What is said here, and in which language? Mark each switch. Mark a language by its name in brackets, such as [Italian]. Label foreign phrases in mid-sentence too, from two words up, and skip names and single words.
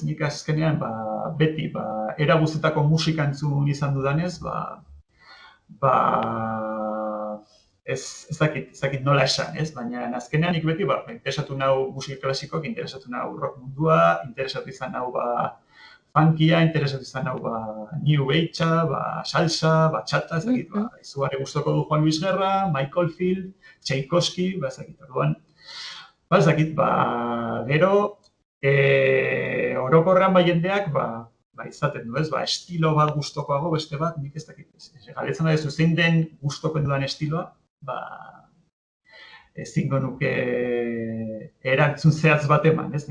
[Basque] Nik azkenean, beti, era guztetako musika entzun izan dudanez, ez dakit nola esan, ez? Baina azkenean nik beti, interesatu nau musika klasikoak, interesatu nau rock mundua, interesatu izan nau, funkia, interesatu izan nau, [English] new age- [Basque] a, salsa, bachata, ez dakit, izugarri gustoko du Juan Luis Guerra, Michael Field, Tchaikovsky, ez dakit, orduan. Ez dakit, gero, orokorrean jendeak, izaten du, ez, estilo bat gustokoago, beste bat, nik ez dakit. Galdetzen da ez zein den gustoko dudan estiloa, ezingo nuke erantzun zehatz bat eman, ez?